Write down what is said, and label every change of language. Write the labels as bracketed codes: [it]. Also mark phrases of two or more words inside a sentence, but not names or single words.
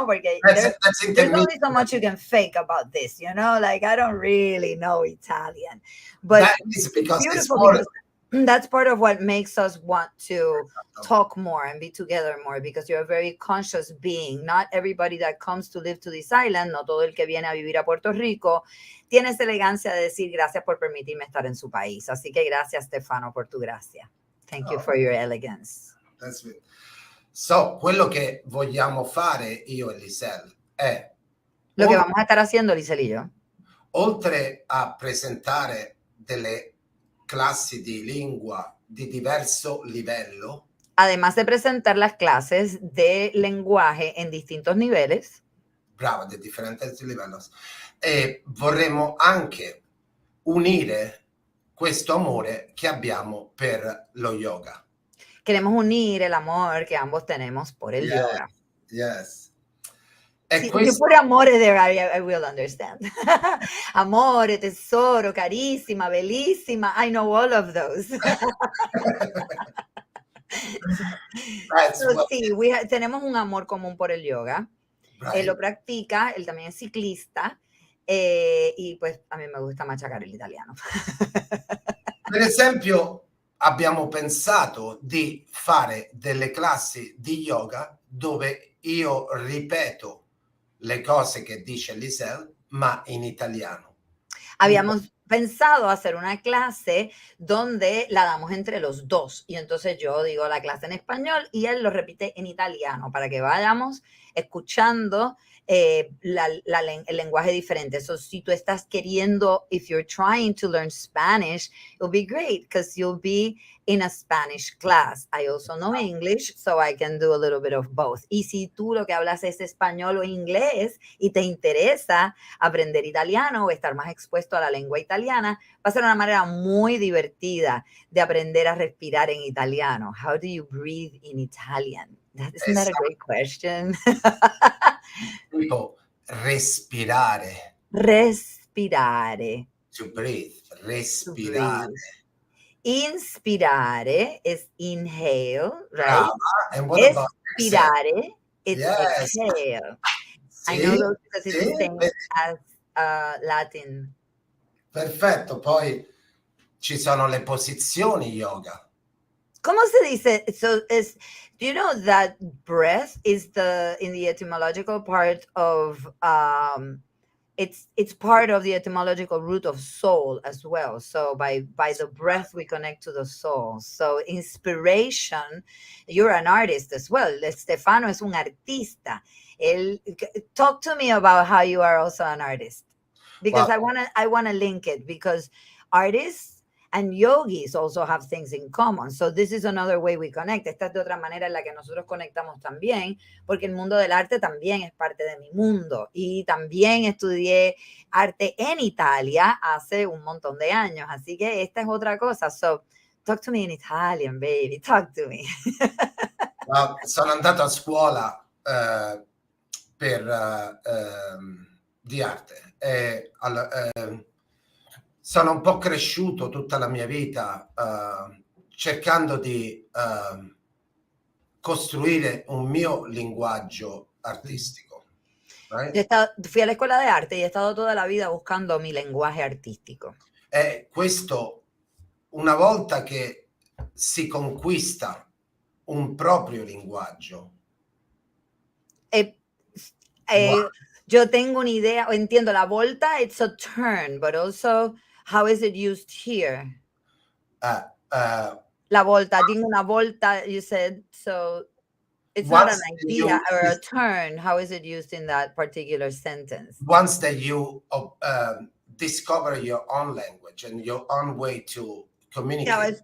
[en] Porque there's only so much you can fake about this, you know, like I don't really know Italian, but that is because it's it's beautiful more, because that's part of what makes us want to talk more and be together more, because you're a very conscious being. Not everybody that comes to live to this island, [es] no todo el que viene a vivir a Puerto Rico tiene esa elegancia de decir gracias por permitirme estar en su país. Así que gracias, Stefano, por tu gracia. [en] Thank you for your elegance. That's it. So, [it] quello che vogliamo fare io e Lisel è [es] lo che vamos a estar haciendo, Lisel y yo, [it] oltre a presentare delle classi di lingua di diverso livello, [es] además de presentar las clases de lenguaje en distintos niveles, [it] brava, di differenti livelli, vorremmo anche unire questo amore che abbiamo per lo yoga. [es] Queremos unir el amor que ambos tenemos por el yoga. [en] Yes. [it] Si pure amore [en] there, I will understand. [it] Amore, tesoro, carissima, bellissima. [en] I know all of those. So, [es] sí, tenemos un amor común por el yoga. [en] Right. [es] Él lo practica, él también es ciclista. Y pues a mí me gusta machacar el italiano. [it] Per esempio, abbiamo pensato di fare delle classi di yoga dove io ripeto le cose che dice Lisel, ma in italiano. [es] Habíamos pensado hacer una clase donde la damos entre los dos. Y entonces yo digo la clase en español y él lo repite en italiano para que vayamos escuchando el lenguaje diferente. So, si tú estás queriendo, [en] if you're trying to learn Spanish, it'll be great because you'll be in a Spanish class. I also know English, so I can do a little bit of both. [es] Y si tú lo que hablas es español o inglés y te interesa aprender italiano o estar más expuesto a la lengua italiana, va a ser una manera muy divertida de aprender a respirar en italiano. [en] How do you breathe in Italian? Isn't that a great question? [it] Tipo, respirare. Respirare. [en] To breathe. Respirare. To breathe. Inspirare is inhale, right? And what about expirare? It's exhale. Sí, I know those because it's the same as Latin. [it] Perfetto, poi ci sono le posizioni yoga. [es] ¿Cómo se dice? [en] So do you know that breath is in the etymological part of it's part of the etymological root of soul as well. So by the breath we connect to the soul. So inspiration, you're an artist as well. [es] Stefano es un artista. [en] Talk to me about how you are also an artist, because I wanna link it, because artists and yogis also have things in common. So this is another way we connect. [es] Esta es de otra manera en la que nosotros conectamos también, porque el mundo del arte también es parte de mi mundo. Y también estudié arte en Italia hace un montón de años. Así que esta es otra cosa. [en] So talk to me in Italian, baby. Talk to me. [it] Sono andato a scuola di arte. Sono un po' cresciuto tutta la mia vita cercando di costruire un mio linguaggio artistico. [en] Right? [es] Fui a la escuela de arte y he estado toda la vida buscando mi lenguaje artístico. [it] Questo, una volta che si conquista un proprio linguaggio. [es] Yo tengo una idea, o entiendo, [it] la volta, [en] it's a turn, but also, how is it used here? [it] La volta, [es] tengo una volta, [en] you said, so it's not an idea or a turn. How is it used in that particular sentence? Once that you discover your own language and your own way to communicate.